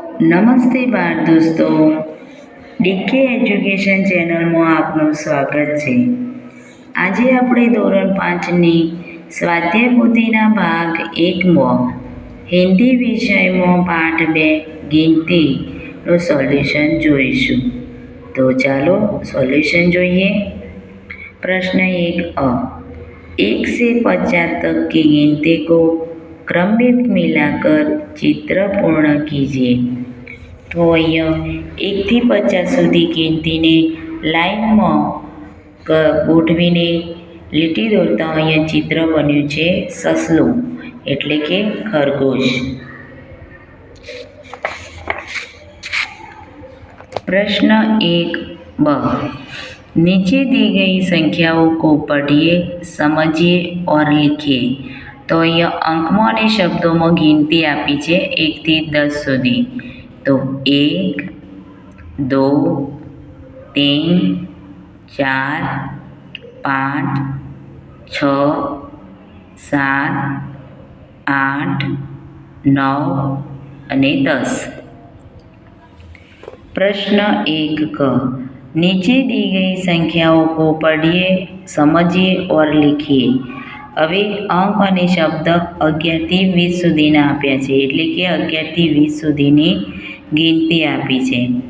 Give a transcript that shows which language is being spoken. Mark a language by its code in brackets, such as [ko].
[gu] નમસ્તે બાળ દોસ્તો, ડીકે એજ્યુકેશન ચેનલમાં આપનું સ્વાગત છે. આજે આપણે ધોરણ 5ની સ્વાધ્યાય પોથીના ભાગ 1માં હિન્દી વિષયમાં પાઠ 2 ગિનતીનું સોલ્યુશન જોઈશું. તો ચાલો સોલ્યુશન જોઈએ. [hi] प्रश्न 1 अ 1 से 50 तक की गिनती को क्रम में मिलाकर चित्र पूर्ण कीजिए. [gu] तो અહીંયા 1 થી 50 સુધી ગિનતીને લાઈનમાં ગોઠવીને લીટી દોરતા અહીંયા ચિત્ર બન્યું છે સસલું એટલે કે ખરગોશ. [hi] प्रश्न 1 ब नीचे दी गई संख्याओं को पढ़िए, समझिए और लिखिए. [gu] तो અહીંયા અંકમાં અને શબ્દોમાં ગિનતી આપી છે 1 થી 10 સુધી. तो 1 2 3 4 5 6 7 8 9 અને 10. [hi] प्रश्न 1 क नीचे दी गई संख्याओं को पढ़िए, समझिए और लिखिए. [gu] હવે અંક અને શબ્દ 11 થી 20 સુધીના આપ્યા છે એટલે કે 11 થી 20 સુધીની ગિનતી આપી છે.